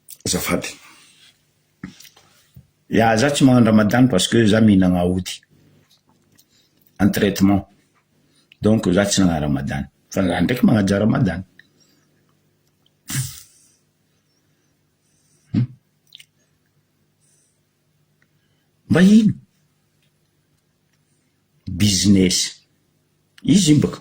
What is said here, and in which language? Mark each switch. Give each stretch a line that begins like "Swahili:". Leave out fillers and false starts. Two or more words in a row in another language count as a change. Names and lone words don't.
Malagasy: Azafady. Ya, za tsy magnano Ramadan
French: parce que
Malagasy: za mihinagna aody
French: en traitement.
Malagasy: Donc za tsy nagnano Ramadan. Fa za ndraiky magnaja Ramadan. Mba ino? Business. Izy baka.